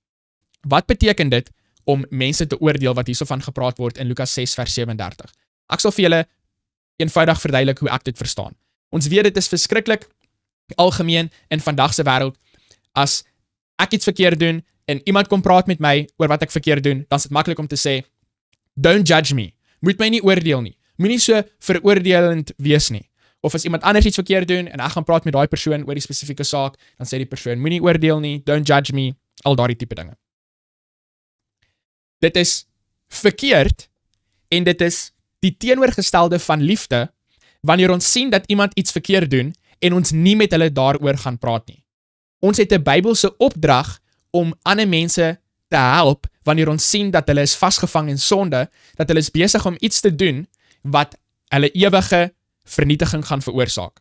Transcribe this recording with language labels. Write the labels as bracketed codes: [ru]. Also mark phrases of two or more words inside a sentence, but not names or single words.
[af] Wat beteken dit om mense te oordeel wat hierso van gepraat word in Lukas 6 vers 37? Ek sal vir julle eenvoudig verduidelik hoe ek dit verstaan. Ons weet dit is verskriklik algemeen in vandag se wêreld. As ek iets verkeerd doen en iemand kom praat met my oor wat ek verkeerd doen, dan is dit maklik om te sê, [en] don't judge me. [af] Moet my nie oordeel nie. Moenie so veroordelend wees nie. Of as iemand anders iets verkeerd doen en ek gaan praat met daai persoon oor die spesifieke saak, dan sê die persoon, moenie oordeel nie, [en] don't judge me, [af] al daardie tipe dinge. Dit is verkeerd en dit is die teenoorgestelde van liefde wanneer ons sien dat iemand iets verkeerd doen en ons nie met hulle daaroor gaan praat nie. Ons het 'n Bybelse opdrag om ander mense te help wanneer ons sien dat hulle is vasgevang in sonde, dat hulle is besig om iets te doen wat hulle ewige vernietiging gaan veroorsaak.